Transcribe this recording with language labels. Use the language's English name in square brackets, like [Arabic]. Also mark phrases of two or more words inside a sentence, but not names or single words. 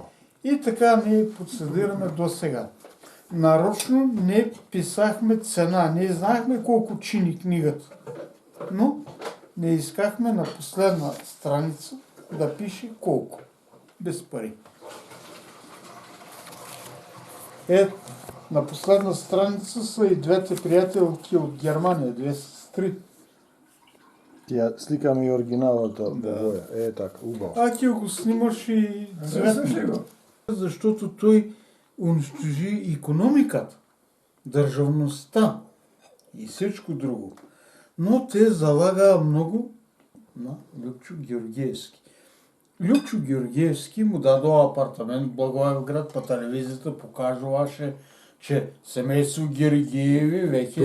[Bulgarian] И така ние процедираме до сега. Нарочно не писахме цена, не знаехме колко чини книгата. Но не искахме на последна страница да пише колко. Без пари. На последна страница са и двете приятелки от Германия, две сестри. [Macedonian] Ја сликаме и оригиналната Да. боја. Така, убаво. Ќе го снимаш и цветно. [Bulgarian] Защото той унищожи икономиката, държавността и всичко друго. [Macedonian] Но те залагаа много на Любчо Георгиевски. Любчо Георгиевски му дадоа апартамент в Благоевград, по телевизията покажуваше, че семейство Георгиеви веќе